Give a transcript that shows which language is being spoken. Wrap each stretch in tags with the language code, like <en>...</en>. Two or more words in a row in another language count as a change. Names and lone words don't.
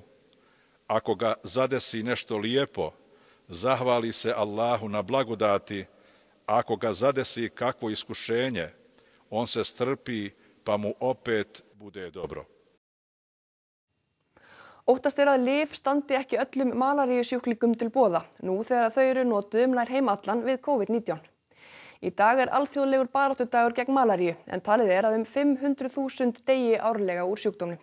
<bs>Ako ga zadesi nešto lijepo, zahvali se Allahu na blagodati, ako ga zadesi kakvo iskušenje, on se strpi pa mu opet bude dobro.</bs> <is>Óttast er að lyf standi ekki öllum malaríusjúklingum til boða, nú þegar þau eru notuð nær heim allan við COVID-19. Í dag er alþjóðlegur baráttudagur gegn malaríu, en talið er að 500.000 deyi árlega úr sjúkdómnum.</is>